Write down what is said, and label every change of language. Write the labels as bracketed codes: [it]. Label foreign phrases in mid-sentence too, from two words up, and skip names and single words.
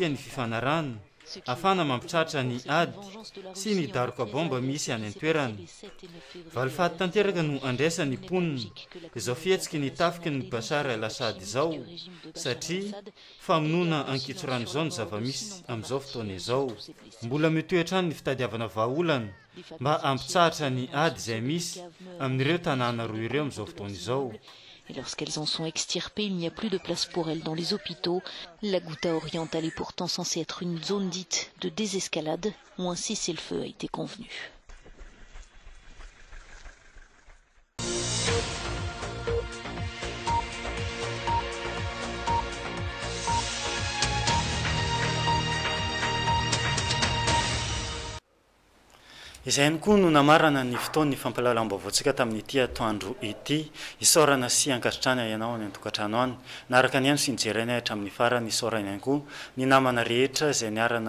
[mg] ny fifanarana afana mampitratra ny ady sy ny daroka bomba misy any antoerana valifady tanteraka no andraisany mponina izao fihetsiky ny tafiky ny Bashar al-Assad izao satria famonoana ankitsorano izao ny zava-misy amin'izao fotoana izao mbola mitoetrany ny fitadiavana vahaolana mba ampitsahatra ny ady izay misy amin'ireo tanàna roa ireo amin'izao fotoana izao. [fr] Et lorsqu'elles en sont extirpées, il n'y a plus de place pour elles dans les hôpitaux. La Ghouta orientale est pourtant censée être une zone dite de désescalade où un cessez-le-feu a été convenu. [mg] izay ihany koa no namarana ny fotoany fampalalam-baovao-tsika tamin'ity atoandro ity isaorana sy ankasitrany ianao any an-tokantrano any naraka ny any sy nijerena hatramin'ny farany isaorana ihany koa ny namana rehetra izay niarana